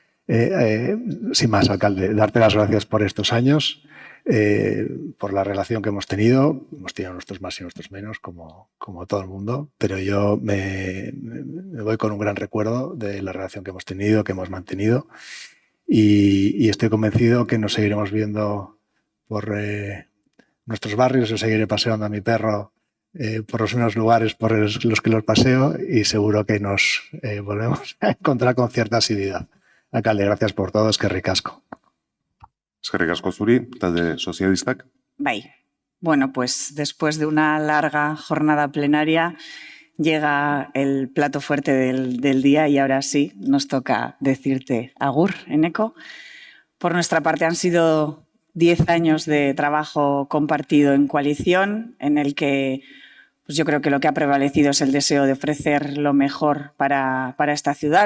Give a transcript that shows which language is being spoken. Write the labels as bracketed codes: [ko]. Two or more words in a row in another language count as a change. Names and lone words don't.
[es] Sin más, alcalde, darte las gracias por estos años, por la relación que hemos tenido nuestros más y nuestros menos, como todo el mundo, pero yo me voy con un gran recuerdo de la relación que hemos tenido, que hemos mantenido, y estoy convencido que nos seguiremos viendo por nuestros barrios. Yo seguiré paseando a mi perro por los mismos lugares por los que los paseo y seguro que nos volvemos a encontrar con cierta asiduidad. Alcalde, gracias por todo, [eu] eskerrik asko. Eskerrik asko zuri, talde sozialistak. Bai. [es] Bueno, pues después de una larga jornada plenaria llega el plato fuerte del día y ahora sí nos toca decirte agur, Eneko. Por nuestra parte han sido 10 años de trabajo compartido en coalición en el que pues yo creo que lo que ha prevalecido es el deseo de ofrecer lo mejor para esta ciudad.